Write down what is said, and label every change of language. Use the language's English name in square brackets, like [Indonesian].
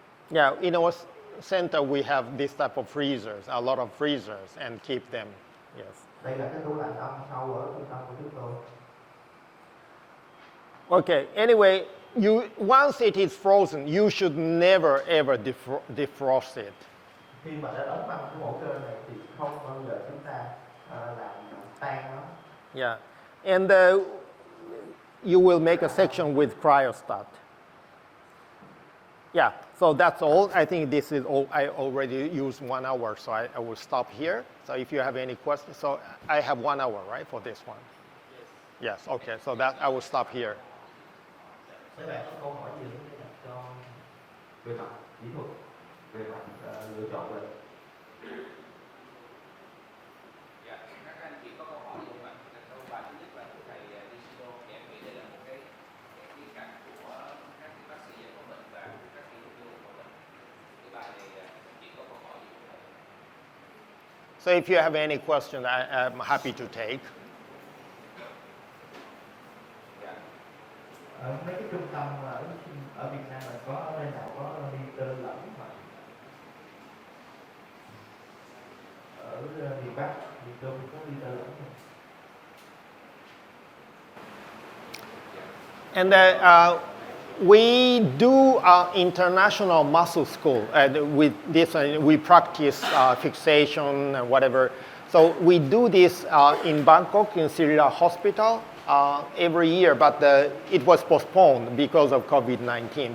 [English] Yeah, in our center we have this type of freezers, a lot of freezers, and keep them. Yes. [Vietnamese] Đây là cái tủ lạnh âm sâu ở trung tâm của chúng tôi. [English] Okay, anyway, once it is frozen, you should never ever defrost it. [Vietnamese] Khi mà đã đóng băng cái mẫu cơ này thì không bao giờ chúng ta làm tan nó. [English] Yeah, and you will make a section with cryostat. Yeah, so that's all. I think this is all. I already used 1 hour, so I will stop here. So if you have any questions, so I have 1 hour, right, for this one? Yes. Yes, okay, so that I will stop here. [Vietnamese] Các bạn có câu hỏi gì để đặt cho về mặt kỹ thuật, về mặt lựa chọn bệnh? Dạ, các anh chị có câu hỏi gì không ạ? Câu bài thứ nhất là của thầy Nishino, thì em nghĩ đây là một cái cảnh của các bác sĩ giải phẫu bệnh và các kỹ thuật giải phẫu bệnh. Cái bài này chị có câu hỏi gì không? [English] So if you have any question, I'm happy to take. [Vietnamese] Ở mấy cái trung tâm ở Việt Nam là có nơi nào có đi tơ lẫn mà ở miền Bắc, miền Trung có đi tơ lẫn không? [English] And we do international muscle school. With this, we practice fixation and whatever. So we do this in Bangkok, in Srila Hospital, every year, but it was postponed because of COVID-19.